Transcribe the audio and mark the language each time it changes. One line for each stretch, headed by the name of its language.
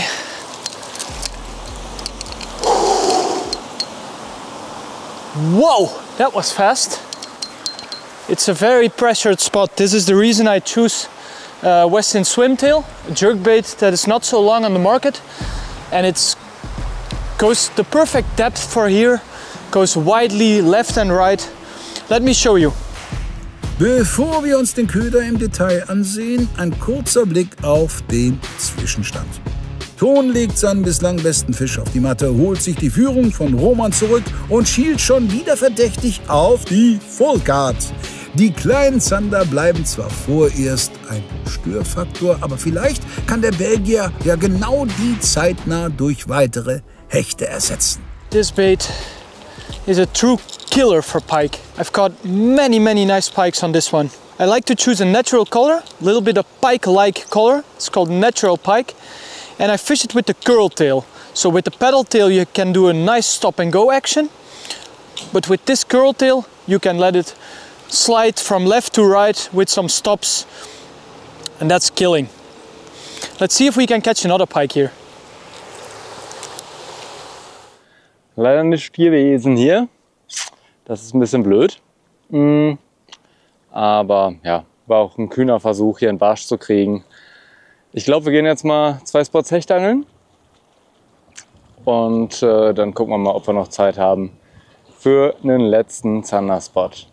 English: Whoa, that was fast. It's a very pressured spot. This is the reason I choose Westin Swimtail, a jerkbait that is not so long on the market, and it goes the perfect depth for here, goes widely left and right. Let me show you.
German: Bevor wir uns den Köder im Detail ansehen, ein kurzer Blick auf den Zwischenstand. Ton legt seinen bislang besten Fisch auf die Matte, holt sich die Führung von Roman zurück und schielt schon wieder verdächtig auf die Full Card. Die kleinen Zander bleiben zwar vorerst ein Störfaktor, aber vielleicht kann der Belgier ja genau die zeitnah durch weitere Hechte ersetzen.
English: This bait is a true killer for pike. I've caught many nice pikes on this one. I like to choose a natural color, a little bit of pike-like color. It's called natural pike. And I fish it with the curl tail. So with the paddle tail you can do a nice stop and go action. But with this curl tail you can let it slide from left to right with some stops. And that's killing. Let's see if we can catch another pike here.
German: Leider nicht gewesen hier. Das ist ein bisschen blöd. Aber ja, war auch ein kühner Versuch, hier einen Barsch zu kriegen. Ich glaube, wir gehen jetzt mal 2 Spots Hechtangeln. Und dann gucken wir mal, ob wir noch Zeit haben für einen letzten Zander-Spot.